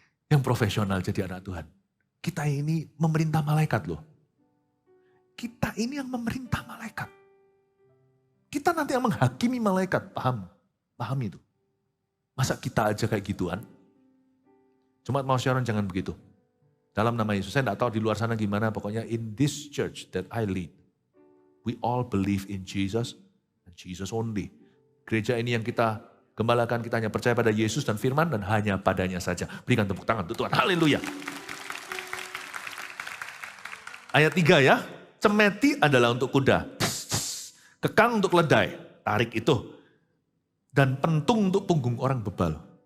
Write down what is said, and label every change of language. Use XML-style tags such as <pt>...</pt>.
<id>Yang profesional jadi anak Tuhan. Kita ini memerintah malaikat loh. Kita ini yang memerintah malaikat. Kita nanti yang menghakimi malaikat. Paham itu. Masa kita aja kayak gituan? Cuma mau Sharon jangan begitu. Dalam nama Yesus, saya tidak tahu di luar sana gimana. Pokoknya</id> <en>in this church that I lead. We all believe in Jesus and Jesus only.</en> <id>Gereja ini yang kita gembalakan, kita hanya percaya pada Yesus dan firman dan hanya padanya saja. Berikan tepuk tangan untuk Tuhan. Haleluya. Ayat 3 ya, cemeti adalah untuk kuda, kekang untuk keledai, tarik itu, dan pentung untuk punggung orang bebal.</id>